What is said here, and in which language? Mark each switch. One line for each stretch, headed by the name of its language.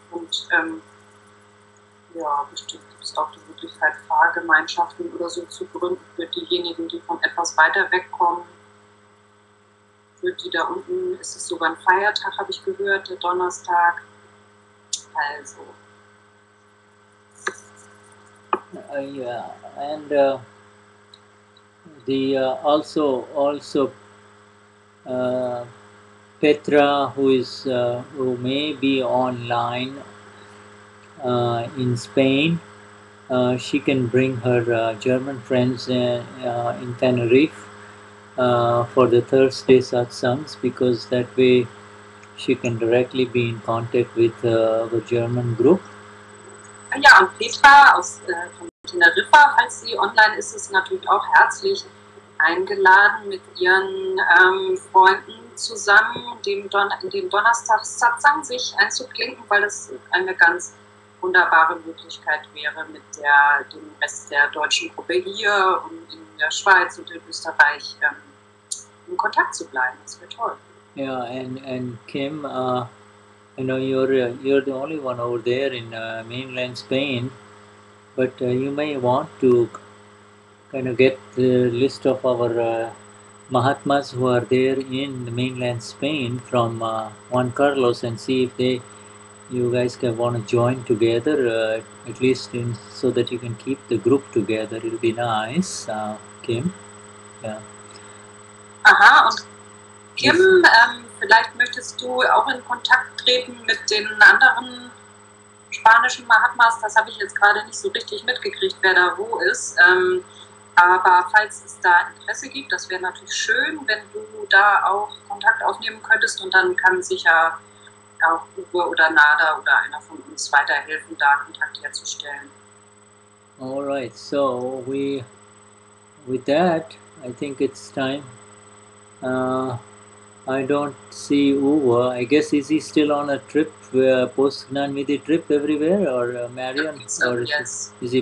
German: Und ja, bestimmt gibt es auch die Möglichkeit, Fahrgemeinschaften oder so zu gründen für diejenigen, die von etwas weiter wegkommen. Für die da unten ist es sogar ein Feiertag, habe ich gehört, der Donnerstag. Also.
English: Yeah, and also Petra, who may be online, in Spain, she can bring her German friends in Tenerife for the Thursday satsangs, because that way she can directly be in contact with the German group.
German: Ja, und Petra von Teneriffa, falls sie online ist, ist natürlich auch herzlich eingeladen, mit ihren Freunden zusammen dem Donnerstags Satsang sich einzuklinken, weil das eine ganz wunderbare Möglichkeit wäre, mit dem Rest der deutschen Gruppe hier und in der Schweiz und in Österreich in Kontakt zu bleiben. Das wäre toll.
English: Yeah, and Kim, I know you're the only one over there in mainland Spain, but you may want to kind of get the list of our Mahatmas who are there in the mainland Spain from Juan Carlos, and see if you guys can want to join together, at least so that you can keep the group together. It'll be nice, Kim. Yeah.
German: Aha, und Kim, vielleicht möchtest du auch in Kontakt treten mit den anderen spanischen Mahatmas. Das habe ich jetzt gerade nicht so richtig mitgekriegt, wer da wo ist. Aber falls es da Interesse gibt, das wäre natürlich schön, wenn du da auch Kontakt aufnehmen könntest, und dann kann sicher auch Uwe oder Nada oder einer von uns weiterhelfen, da Kontakt herzustellen.
English: All right, so with that, I think it's time. I don't see Uwe. I guess, is he still on a trip, post Gnan Vidhi trip everywhere, or Marion? So, or yes, is he